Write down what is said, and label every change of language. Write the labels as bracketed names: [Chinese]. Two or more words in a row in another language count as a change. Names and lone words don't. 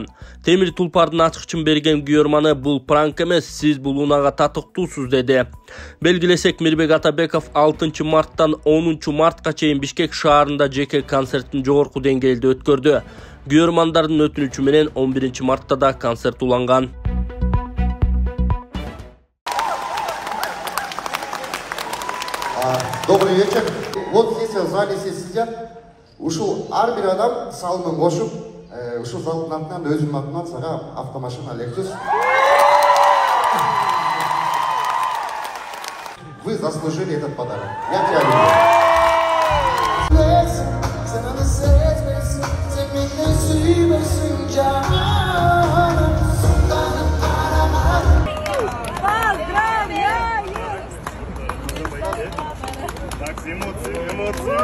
[Kyrgyz] Темир Тулпардын ачкычын берген күйөрманы бул пранк эмес, сиз бул унаага татыктуусуз деди. Белгилесек, Мирбек Атабеков 6 марттан 10 мартка чейин Бишкек шаарында жеке концерттин жогорку деңгээлде өткөрдү. Күйөрмандардын өтүнүчү менен 11 мартта да концерт уланган. [Russian] Добрый вечер. Вот здесь в зале все сидят. [Kyrgyz] Ушул ар бир адам салымын кошуп, ушул залдын атынан өзүмдүн атынан сага автомашина Lexus. [Russian] Вы заслужили этот подарок. Я тебя люблю. Так, эмоции.